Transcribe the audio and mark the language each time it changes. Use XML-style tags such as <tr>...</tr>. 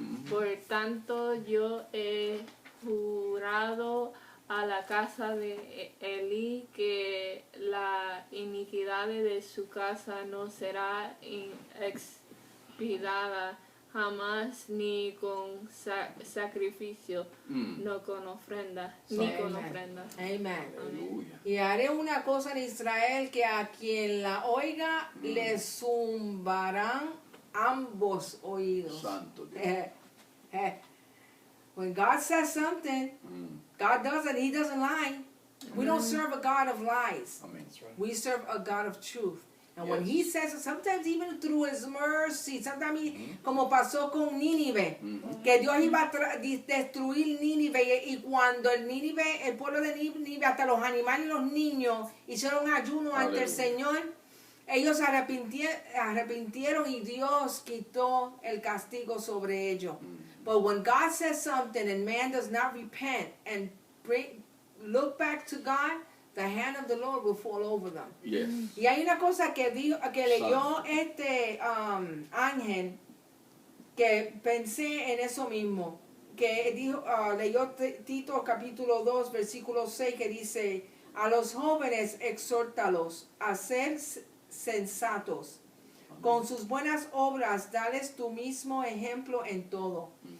<es>Por tanto, yo he jurado a la casa de Elí que la iniquidad de su casa no será expiada jamás, ni con sacrificio, no con ofrenda, ni con</es> <en>Amen.</en> <es>ofrenda.</es> <en>Amen.</en> <es>Aleluya. Y haré una cosa en Israel que a quien la oiga le zumbarán ambos oídos. Santo Dios.</es> <en>When God says something, God does it. He doesn't lie. We don't serve a God of lies.</en> <es>Amén.</es> <en>We serve a God of truth. And when Yes. He says it, sometimes even through His mercy, sometimes</en> <es>como pasó con Nínive, que Dios iba a destruir Nínive, y cuando el pueblo de Nínive, hasta los animales y los niños, hicieron ayuno ante el Aleluya. Señor, ellos se arrepintieron y Dios quitó el castigo sobre ellos.</es> <en>But when God says something and man does not repent and look back to God, the hand of the Lord will fall over them. Yes.</en> <es>Y hay una cosa que leyó este Ángel, que pensé en eso mismo, que dijo, leyó Tito capítulo 2, versículo 6, que dice, a los jóvenes exhórtalos a ser sensatos, con sus buenas obras dales tu mismo ejemplo en todo.</es>